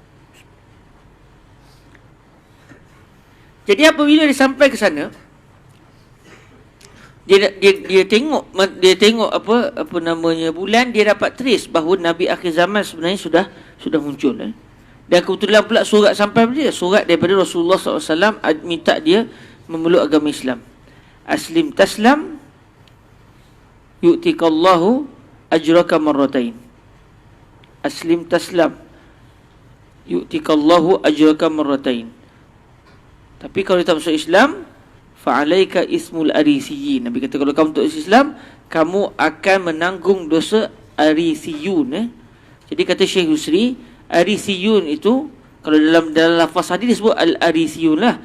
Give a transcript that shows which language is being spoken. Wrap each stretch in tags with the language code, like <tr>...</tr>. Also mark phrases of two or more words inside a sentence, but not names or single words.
<ms>Jadi apabila dia sampai ke sana, dia tengok apa namanya bulan, dia dapat trace bahawa Nabi akhir zaman sebenarnya sudah muncul. Dan kebetulan pula surat sampai pada dia, surat daripada Rasulullah SAW minta dia memeluk agama Islam.</ms> <ar>أسلم تسلم يؤتك الله أجرك مرتين. أسلم تسلم يؤتك الله أجرك مرتين.</ar> <ms>Tapi kalau tak masuk Islam,</ms> <ar>فعليك إثم الأريسيين.</ar> <ms>Nabi kata kalau kamu tak masuk Islam, kamu akan menanggung dosa arisiyun. Jadi kata Syekh Yusri, arisiyun itu kalau dalam lafaz hadis disebut al-arisiyun lah.</ms>